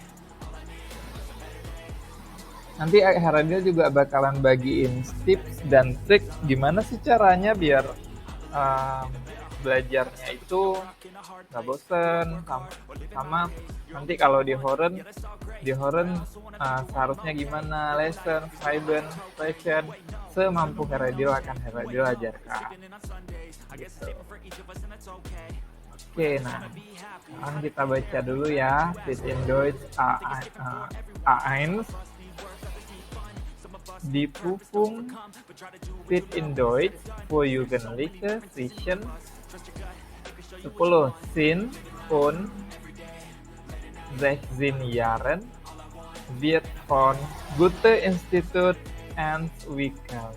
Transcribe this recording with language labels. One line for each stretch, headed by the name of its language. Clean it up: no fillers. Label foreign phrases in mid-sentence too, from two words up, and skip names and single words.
Indonesian: Nanti Heradil juga bakalan bagiin tips dan trik gimana sih caranya biar belajarnya itu nggak bosen, sama nanti kalau di Horen seharusnya gimana, lesson, Schreiben, session, semampu Heradil akan Heradil ajarkan gitu. Oke, nah sekarang kita baca dulu ya Fit in Deutsch A1.
German: Die Prüfung Fit in Deutsch für Jugendliche zwischen 10 und 16 Jahren wird von Goethe-Institut entwickelt.